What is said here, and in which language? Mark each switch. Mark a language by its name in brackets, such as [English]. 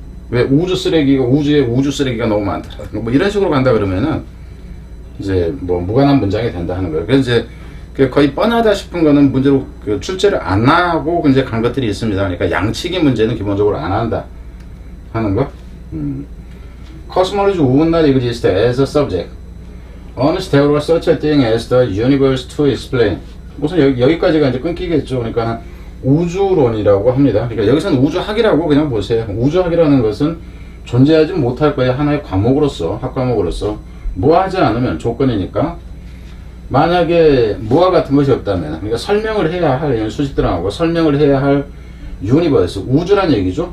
[Korean] 왜 우주 쓰레기가, 우주에 우주 쓰레기가 너무 많더라. 뭐 이런 식으로 간다 그러면은 이제 뭐 무관한 문장이 된다 하는 거예요. 그래서 이제 거의 뻔하다 싶은 거는 문제로 출제를 안 하고 이제 간 것들이 있습니다. 그러니까 양치기 문제는 기본적으로 안 한다 하는 거. [English] Cosmology would not exist as a subject unless there was such a thing as the universe to explain. [Korean] 우선 여기까지가 이제 끊기겠죠. 그러니까 우주론이라고 합니다. 그러니까 여기서는 우주학이라고 그냥 보세요. 우주학이라는 것은 존재하지 못할 거예요. 하나의 과목으로서, 학과목으로서 무하지 않으면 조건이니까. 만약에 무화 같은 것이 없다면, 그러니까 설명을 해야 할 수식들하고 설명을 해야 할 유니버스, 우주란 얘기죠.